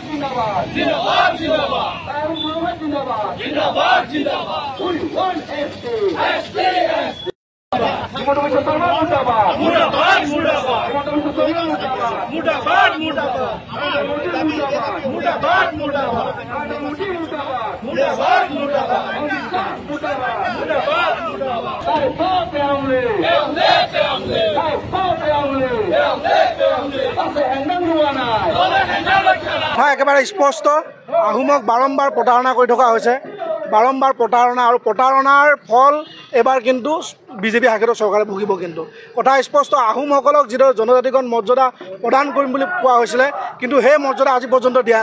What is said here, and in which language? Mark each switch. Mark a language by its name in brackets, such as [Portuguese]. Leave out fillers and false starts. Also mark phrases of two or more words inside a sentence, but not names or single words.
[Hindi] जिंदाबाद जिंदाबाद जिंदाबाद जिंदाबाद जिंदाबाद [English] we want ST [Hindi] मुर्दाबाद मुर्दाबाद मुर्दाबाद मुर्दाबाद मुर्दाबाद मुर्दाबाद मुर्दाबाद मुर्दाबाद [Assamese] একেবাৰে স্পষ্ট আহোমক বাৰম্বাৰ প্ৰতাৰণা কৰি থকা হৈছে বাৰম্বাৰ প্ৰতাৰণা আৰু প্ৰতাৰণাৰ ফল এবাৰ কিন্তু বিজেপি শাসিত চৰকাৰে ভুগিব কিন্তু কথা স্পষ্ট আহোমসকলক যিদৰে জনজাতিগণ মৰ্যাদা প্ৰদান কৰিম বুলি কোৱা হৈছিলে কিন্তু সেই মৰ্যাদা আজি পৰ্যন্ত দিয়া